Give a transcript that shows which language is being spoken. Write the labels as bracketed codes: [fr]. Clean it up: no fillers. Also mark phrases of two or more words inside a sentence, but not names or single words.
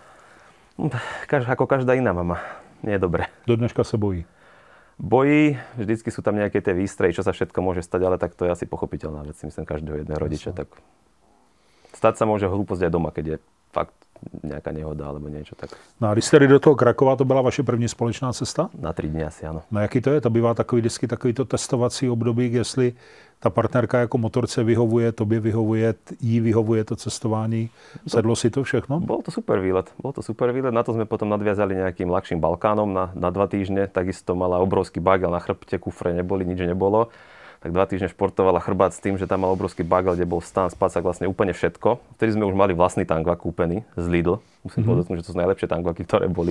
[sk] Ako každá iná mama. Nie je dobre. Do dneška sa bojí. Bojí, vždycky sú tam nejaké tie výstrehy, čo sa všetko môže stať, ale tak to je asi pochopiteľná vec, myslím, každého jedného rodiča. Tak stať sa môže hlúposť aj doma, keď je fakt nejaká nehoda alebo niečo tak. [cs] No a když jste do toho Krakova, to byla vaše první společná cesta? [sk] Na 3 dny asi, áno. [cs] No jaký to je? To bývá vždycky takovýto testovací období, jestli ta partnerka jako motorce vyhovuje, tobě vyhovuje, jí vyhovuje to cestování. Sedlo si to všechno? [sk] Bol to super výlet. Na to sme potom nadviazali nejakým ľahším Balkánom na 2 týždne. Takisto mala obrovský bagel na chrbte, kufre neboli, nič nebolo. Tak 2 týždne športovala chrbát s tým, že tam mal obrovský bagel, kde bol stan, spacák, vlastne úplne všetko. Vtedy sme už mali vlastný tankvak kúpený z Lidl. Musím povedať, že to sú najlepšie tankvaky, ktoré boli.